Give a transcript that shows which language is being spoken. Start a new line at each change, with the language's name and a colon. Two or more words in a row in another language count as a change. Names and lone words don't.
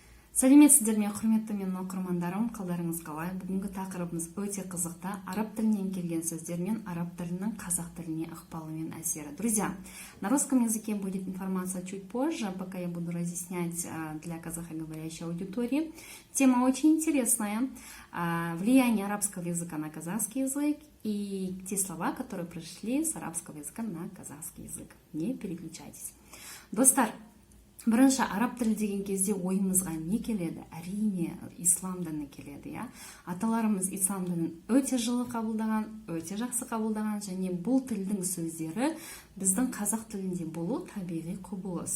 Kazakh: Сәлеметсіздер ме, құрметті менің оқырмандарым, қалдарыңыз қалай? Бүгінгі тақырыбымыз өте қызықты. Араб тілінен келген сөздер мен араб тілінің қазақ тіліне ықпалы мен әсері.
Russian: Друзья, на русском языке будет информация чуть позже, пока я буду разъяснять для казахоговорящей аудитории. Тема очень интересная. Влияние арабского языка на казахский язык и те слова, которые пришли с арабского языка на казахский язык. Не переключайтесь.
Kazakh: Достар, бірінші араб тілі деген кезде ойымызға не келеді? Әрине ислам діні келеді, иә. Аталарымыз ислам дінін өте жылы қабылдаған, өте жақсы қабылдаған, және бұл тілдің сөздері біздің қазақ тілінде болу табиғи құбылыс.